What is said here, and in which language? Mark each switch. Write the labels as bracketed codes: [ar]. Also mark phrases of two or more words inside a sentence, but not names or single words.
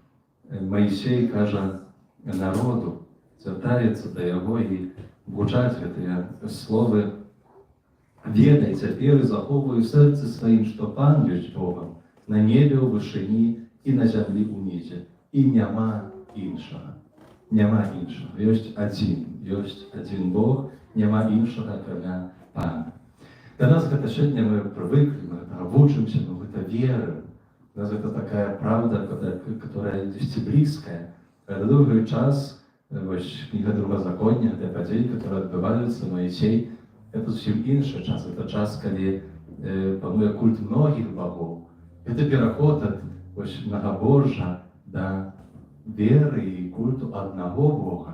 [be] Маісей кажа народу, звяртаецца да яго і гучаць гэтыя словы: «Ведай цяпер і захоўвай у сэрцы сваім, што Пан ёсць Богам на небе ў вышыні і на зямлі ўнізе, і няма іншага». Няма іншага. Ёсць адзін Бог, няма іншага акрамя Пана. Для нас гэта сёння мы прывыклі, мы гэтага вучымся, мы гэта верым. [ru] У нас это такая правда, которая есть близкая. Это долгий час, книга Другозаконня, это подеи, которые отбываются, Моисей, это совсем інший час. Это час, когда пануе культ многих богов. Это переход от многобожья до веры и культу одного Бога.